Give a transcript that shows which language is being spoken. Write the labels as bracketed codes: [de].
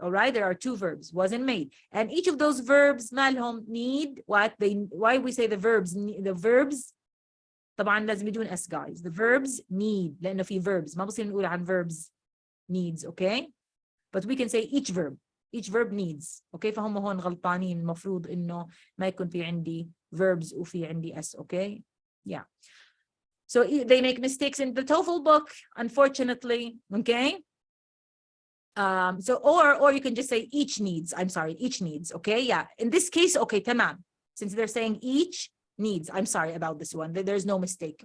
[en] All right, there are two verbs, was and made, and each of those verbs مالهم need what they. Why we say the verbs [ar] طبعا لازم يدون [en] s guys. The verbs need [ar] لأنه في [en] verbs, [ar] ما بصير نقول عن [en] verbs needs. Okay, but we can say each verb needs. [ar] Okay, فهم هون غلطانين. المفروض إنه ما يكون في عندي verbs وفي عندي s. [en] Okay, yeah, so they make mistakes in the TOEFL book, unfortunately. Okay, so or you can just say each needs. I'm sorry, each needs. Okay, yeah, in this case, okay, tamam, since they're saying each needs, I'm sorry about this one. There's no mistake.